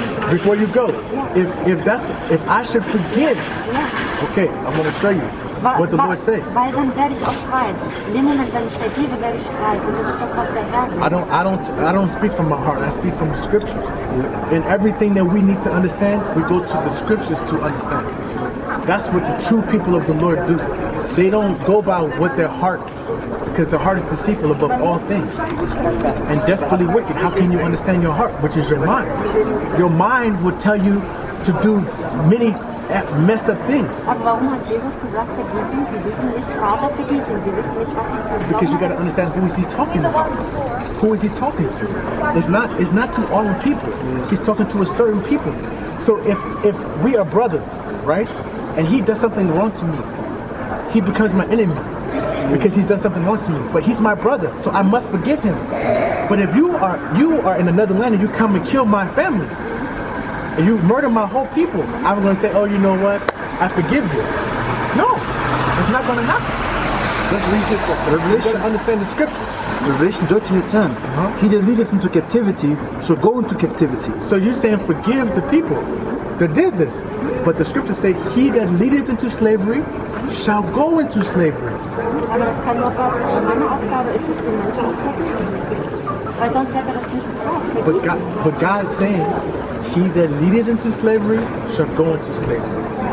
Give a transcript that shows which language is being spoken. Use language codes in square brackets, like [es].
[en] Before you go, if I should forgive, okay, I'm going to show you what the Lord says. [de] Weil dann werde ich auch frei. In dem Moment, wenn ich vergebe, werde ich frei. Und das ist das, was der Herr sagt. [en] I don't speak from my heart. I speak from the scriptures. In everything that we need to understand, we go to the scriptures to understand. That's what the true people of the Lord do. They don't go by what their heart, because the heart is deceitful above all things and desperately wicked. How can you understand your heart, which is your mind? Your mind will tell you to do many messed up things. [de] Aber warum hat Jesus gesagt, vergeben? Sie wissen nicht, Vater, vergeben. Sie wissen nicht, was sie tun. [en] Because you got to understand who is He talking about. Who is He talking to? It's not to all people. He's talking to a certain people. So if we are brothers, right, and he does something wrong to me, he becomes my enemy because he's done something wrong to me. But he's my brother, so I must forgive him. But if you are in another land and you come and kill my family, and you murder my whole people, I'm going to say, oh, you know what? I forgive you. No, it's not going to happen. Let's read this. You got to understand the scripture. Revelation 13:10. He that leadeth into captivity shall go into captivity. So you're saying forgive the people that did this. But the scriptures say, he that leadeth into slavery shall go into slavery. [de] Aber das kann nur Gott. Meine Aufgabe ist es, den Menschen zu vergeben. Weil sonst hätte er das nicht gesagt. [en] But God is saying, he that leadeth into slavery shall go into slavery.